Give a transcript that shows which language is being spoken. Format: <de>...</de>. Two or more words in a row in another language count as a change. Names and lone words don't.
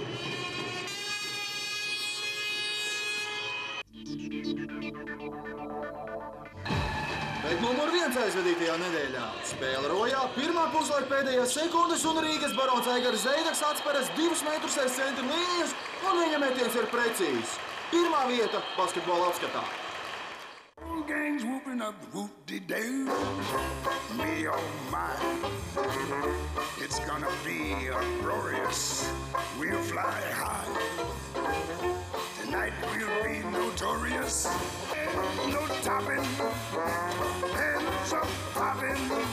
<lv>Bet numur 1 aizvedītajā nedēļā spēle rojā, pirmā puslaika pēdējās sekundes un Rīgas barons Aigars Zeidaks atsperas 2 metrus aiz centra līnijas un viņa metiens ir precīzs. 1. vieta basketbola apskatā.</lv> <en>Gangs whooping up whoop-de-doo, me oh my, it's gonna be uproarious, we'll fly high, tonight we'll be notorious, no topping, heads up popping,</en>